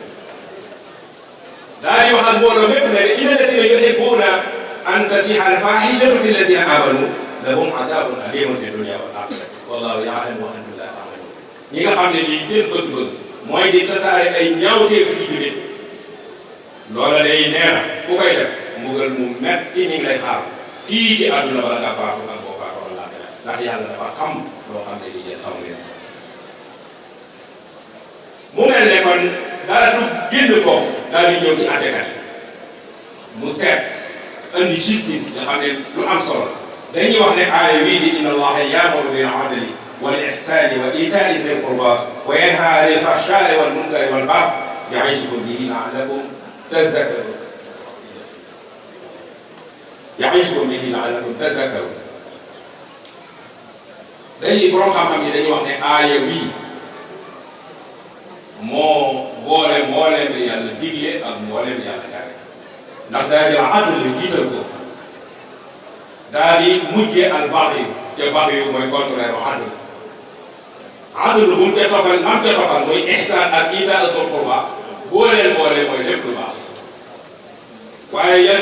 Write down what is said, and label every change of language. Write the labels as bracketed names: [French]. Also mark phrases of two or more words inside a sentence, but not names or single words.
[Wolof] daal di wax ak mbooloo mépp ne [Arabic] إن الذين يحبون أن تشيع الفاحشة في الذين آمنوا لهم عذاب أليم في الدنيا والآخرة والله يعلم وأنتم لا تعلمون [Wolof] ñi nga xam ne lii seen bëgg-bëgg mooy di tasaare ay ñaawteef fi jullit loola day nee na ku koy def mbugal mu metti mi ngi lay xaar fii ci àdduna bala nga faatu ak boo faatoo àllaaxira ndax yàlla dafa xam loo xam ne lii yéen xamu leen mu mel ne kon dara du génn foofu daal di ñëw ci àttekat yi mu seet andi justice nga xam ne lu am solo dañuy wax ne aaya wii di [Arabic] إن الله يأمر بالعدل والإحسان وإيتاء ذي القربى وينهى عن الفحشاء والمنكر والبغي يعظكم به لعلكم تذكرون يعظكم به لعلكم تذكرون [Wolof] dañuy borom xam-xam yi dañuy wax ne aaya wii moo boole mbooleem li yàlla digle ak mbooleem li yàlla tere ndax daal di adl jiital ko daal di mujjee [Arabic] البغي [Wolof] te baxyu mooy contraire u adl bu mu ca tofal lam ca tofal mooy ihsaan ak [Arabic] إيتاء القربى [Wolof] boole mooy lépp lu baax waaye yan